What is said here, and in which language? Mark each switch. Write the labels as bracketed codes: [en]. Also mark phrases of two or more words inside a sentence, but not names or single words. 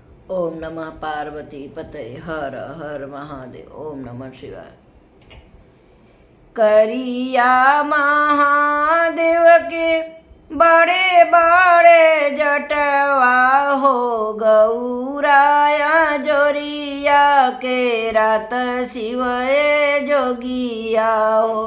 [sa] ओम नमः पार्वती पते हर हर महादेव। ओम नमः शिवाय। [bho] करिया महादेव के बड़े बड़े जटवा हो, गौराया जोरिया के रात शिवए जोगिया हो।